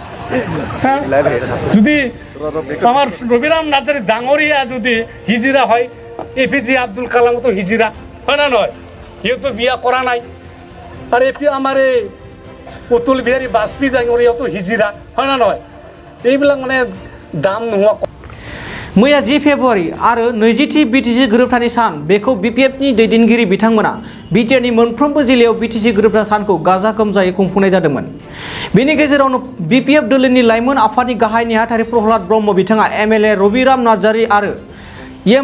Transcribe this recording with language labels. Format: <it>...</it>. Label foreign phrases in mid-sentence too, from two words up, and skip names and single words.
<as>যদি আমার রবিরাম নার্জারি ডাঙরিয়া যদি হিজরা হয় এপিজে আব্দুল কালাম তো হিজরা হয় না নয় ইয়ে তো বিয়া করা নাই আর এপি আমার অতুল বিহারী বাজপেয়ী ডাঙরিয়া তো হিজরা হয় না নয় এইবিলাক মানে দাম নোহোৱা</as> <brx>मैया 10 फेब्रुवारि आरो 20थि BTC गोरोबथानि सान बेखौ BPF नि दैदेनगिरि बिथांमोना BTR नि मोनफ्रोमबो जिल्लायाव BTC गोरोबथा सानखौ गाजा गोमजायै खुंफुंनाय जादोंमोन। बेनि गेजेरावनो BPF दोलोनि लाइमोन आफादनि गाहाय नेहाथारि प्रहलाद ब्रह्म बिथाङा MLA रबिराम नार्जारि आरो एम</brx>